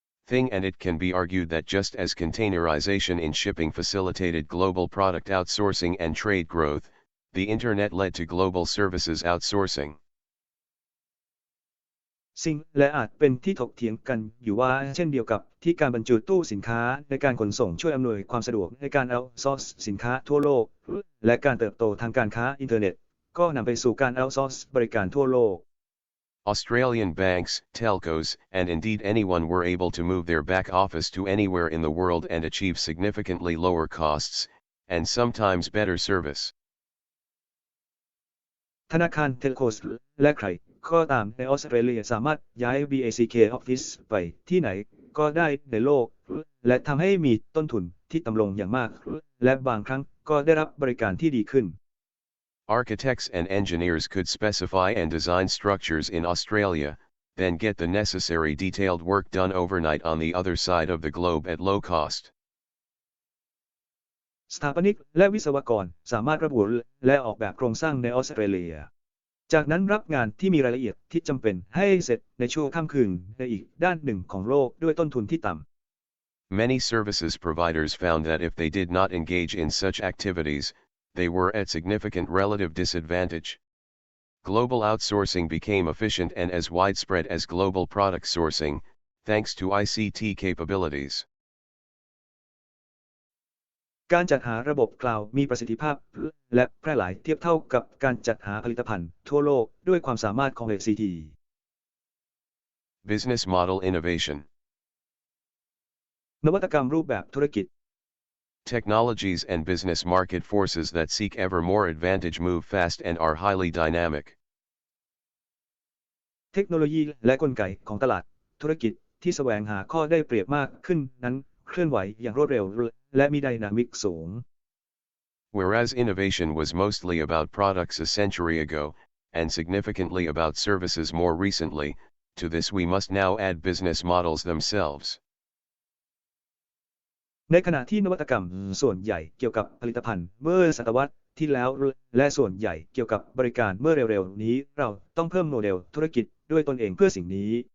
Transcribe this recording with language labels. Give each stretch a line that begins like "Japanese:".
English: thing and it can be argued that just as containerization in shipping facilitated global product outsourcing and trade growth, the Internet led to global services outsourcing.
Thai: สิ่งและอาจเป็นที่ถกเถียงกันอยู่ว่าเช่นเดียวกับที่การบรรจุตู้สินค้าในการขนส่งช่วยอำนวยความสะดวกในการเอาท์ซอร์สสินค้าทั่วโลกและการเติบโตทางการค้าอินเทอร์เน็ตก็นำไปสู่การเอาท์ซอร์สบริการทั่วโลก
English: Australian banks, telcos, and indeed anyone were able to move their back office to anywhere in the world and achieve significantly lower costs, and sometimes better service.
Thai: ธนาคารเทลโคสและใครก็ตามในออสเตรเลียสามารถย้าย BACK Office ไปที่ไหนก็ได้ในโลกและทำให้มีต้นทุนที่ต่ำลงอย่างมากและบางครั้งก็ได้รับบริการที่ดีขึ้น
English: Architects and engineers could specify and design structures in Australia, then get the necessary detailed work done overnight on the other side of the globe at low cost.
Thai: สถาปนิกและวิศวกรสามารถระบุและออกแบบโครงสร้างในออสเตรเลียจากนั้นรับงานที่มีรายละเอียดที่จำเป็นให้เสร็จในชั่วค่ำคืนในอีกด้านหนึ่งของโลกด้วยต้นทุนที่ต่ำ
English: Many services providers found that if they did not engage in such activities, they were at significant relative disadvantage. Global outsourcing became efficient and as widespread as global product sourcing, thanks to ICT capabilities.
Thai: การจัดหาระบบคลาวด์มีประสิทธิภาพและแพร่หลายเทียบเท่ากับการจัดหาผลิตภัณฑ์ทั่วโลกด้วยความสามารถของ ICT
English: Business Model Innovation
Thai: นวัตกรรมรูปแบบธุรกิจ
English: Technologies and business market forces that seek ever more advantage move fast and are highly dynamic.
Thai: เทคโนโลยีและกลไกของตลาดธุรกิจที่แสวงหาข้อได้เปรียบมากขึ้นนั้นเคลื่อนไหวอย่างรวดเร็วและมีไดนามิกสูง
English: Whereas innovation was mostly about products a century ago, and significantly about services more recently, to this we must now add business models themselves.
Thai: ในขณะที่นวัตกรรมส่วนใหญ่เกี่ยวกับผลิตภัณฑ์เมื่อศตวรรษที่แล้วและส่วนใหญ่เกี่ยวกับบริการเมื่อเร็วๆนี้เราต้องเพิ่มโมเดลธุรกิจด้วยตนเองเพื่อสิ่งนี้